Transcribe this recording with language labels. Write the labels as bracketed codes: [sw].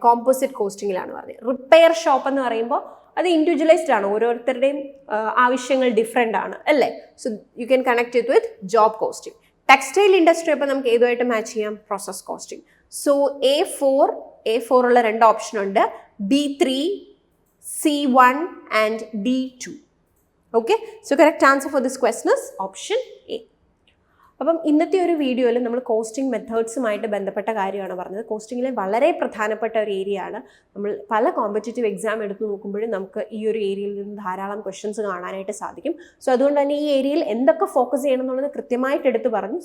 [ml] Composite കോസ്റ്റിങ്ങിലാണ് പറഞ്ഞത്. Repair shop എന്ന് പറയുമ്പോൾ അത് ഇൻഡിവിജ്വലൈസ്ഡ് ആണ്, ഓരോരുത്തരുടെയും ആവശ്യങ്ങൾ ഡിഫറെൻ്റ് ആണ് അല്ലേ? [en] So you can connect it with job costing. [ml] Textile industry അപ്പോൾ നമുക്ക് ഏതുമായിട്ട് മാച്ച് ചെയ്യാം? Process costing. സോ A4 ഉള്ള 2 ഓപ്ഷൻ ഉണ്ട്. B3, [en] C1 and D2. Okay, so correct answer for this question is option A. [ml] അപ്പം ഇന്നത്തെ ഒരു വീഡിയോയിൽ നമ്മൾ കോസ്റ്റിംഗ് മെത്തേഡ്സുമായിട്ട് ബന്ധപ്പെട്ട കാര്യമാണ് പറഞ്ഞത്. കോസ്റ്റിങ്ങിലെ വളരെ പ്രധാനപ്പെട്ട ഒരു ഏരിയ ആണ്. നമ്മൾ പല കോമ്പറ്റേറ്റീവ് എക്സാം എടുത്തു നോക്കുമ്പോഴും നമുക്ക് ഈ ഒരു ഏരിയയിൽ നിന്ന് ധാരാളം ക്വസ്റ്റ്യൻസ് കാണാനായിട്ട് സാധിക്കും. സോ അതുകൊണ്ട് തന്നെ ഈ ഏരിയയിൽ എന്തൊക്കെ ഫോക്കസ് ചെയ്യണം എന്നുള്ളത് കൃത്യമായിട്ട് എടുത്ത് പറഞ്ഞു.